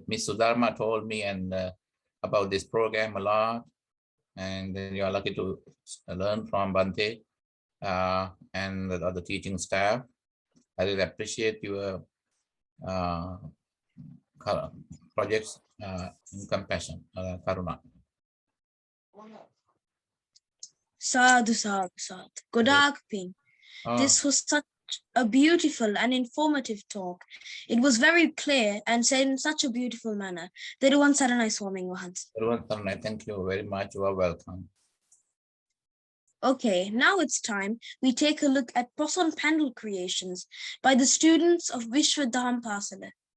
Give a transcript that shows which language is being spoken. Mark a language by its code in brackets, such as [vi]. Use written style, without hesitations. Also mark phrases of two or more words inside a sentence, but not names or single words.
[en] Miss Sudharma told me and about this program a lot, and then you are lucky to learn from Bante and the other teaching staff. I really appreciate your projects in compassion, Karuna. [pi] Sadhu, sadhu, sadhu. [si] Godak Ping. [en] This was such a beautiful and informative talk. It was very clear and said in such a beautiful manner. [si] Deruwan Saranai Swaming Wahanse. [en] Thank you very much. You are welcome. Okay, now it's time we take a look at Poson panel creations by the students of Vishwa Daham Pasala.